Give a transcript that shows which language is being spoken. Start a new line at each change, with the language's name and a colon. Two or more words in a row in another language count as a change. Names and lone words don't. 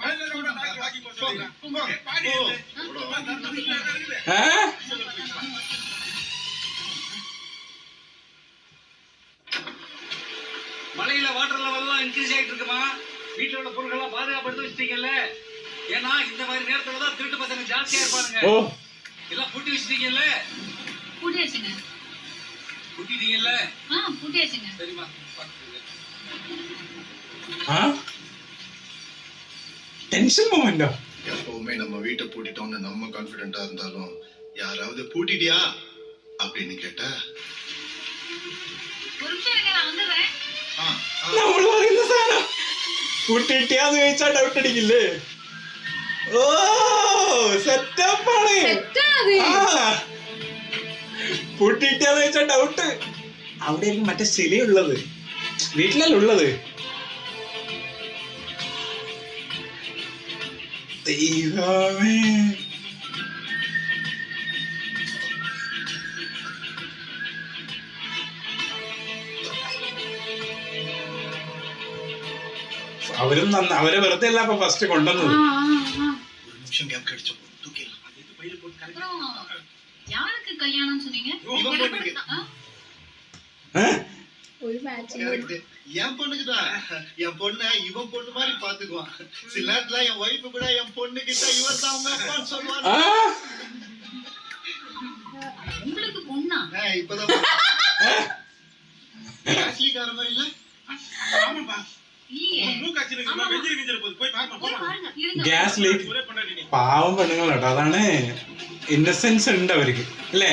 Tamil: மலையில
English: water level
Tamil: எல்லாம் இன்க்ரீஸ் ஆயிட்டு இருக்குமா? வீட்டுல உள்ள பொருட்கள் எல்லாம் பாதுகாப்படுத்தி வச்சிட்டீங்கல்ல? ஏன்னா இந்த மாதிரி நேரத்துல தான் திருட்டு பசங்க ஜாஸ்தியா இருப்பானுங்க. எல்லாம் பூட்டி வச்சிட்டீங்கல்ல? பூட்டியாச்சுங்க. பூட்டிட்டீங்கல்ல? பூட்டியாச்சுங்க. சரிமா.
English: tension moment?
Tamil: எப்பவுமே நம்ம வீட்டை பூட்டிட்டோம்னு நம்ம கான்பிடென்ட்டா இருந்தாலும் யாராவது பூட்டிட்டியா அப்படின்னு கேட்டா ஒரு நிமிஷம் இருங்க, நான் வந்துடுறேன்.
Malayalam: നമ്മള് പറയുന്ന സാധനം കൂട്ടിട്ടിയാന്ന് ചോദിച്ചാ ഡൗട്ട് അടിക്കില്ലേ? ഓ സെറ്റപ്പാണ്. പൂട്ടിട്ടിയാന്ന് ചോദിച്ചാ ഡൗട്ട്. അവിടെ ആയിരിക്കും മറ്റേ ശിലയുള്ളത്. വീട്ടിലല്ല ഉള്ളത്. ദൈവമേ, അവരും അവരെ വെറുതെ അല്ല അപ്പൊ ഫസ്റ്റ് കൊണ്ടുവന്നത്.
Tamil: யாருக்கு கல்யாணம் சொன்னீங்க?
Malayalam: ഒരു മാച്ച്
Tamil: என் பொண்ணுக்குதான். என் பொண்ண இவன் பொண்ணு மாதிரி பாத்துக்குவான். சில நேரத்துல என் ஒய்ஃபு கூட என் பொண்ணு கிட்ட இவன் தான் அவங்க அப்பான்னு சொல்லுவாங்க. உங்களுக்கு பொண்ணா? இப்பதான் காஸ்ட்லிக்கார மாதிரி இல்ல? ஆமாப்பா.
English: gas leak.
Malayalam: പാവം പെണ്ണുങ്ങൾ കേട്ടോ. അതാണ് ഇന്നസെൻസ് ഉണ്ട് അവർക്ക് അല്ലേ?